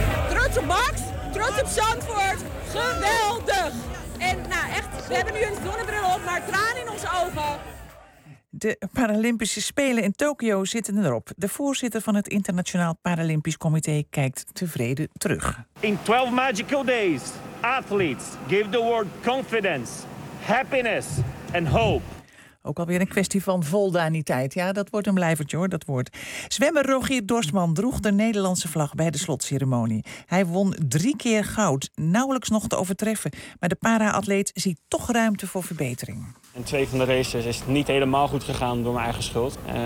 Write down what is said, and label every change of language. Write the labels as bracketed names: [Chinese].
[Dutch] Trots op Max, trots op Zandvoort. Geweldig. En nou echt, we hebben nu een zonnebril op, maar tranen in onze ogen. De Paralympische Spelen in Tokio zitten erop. De voorzitter van het Internationaal Paralympisch Comité kijkt tevreden terug. [English] In 12 magical days, athletes give the world confidence, happiness and hope. [Dutch] Ook alweer een kwestie van voldaniteit. Ja, dat wordt een blijvertje hoor, dat woord. Zwemmer Rogier Dorsman droeg de Nederlandse vlag bij de slotceremonie. Hij won 3 keer goud, nauwelijks nog te overtreffen. Maar de para-atleet ziet toch ruimte voor verbetering. In 2 van de races is het niet helemaal goed gegaan door mijn eigen schuld.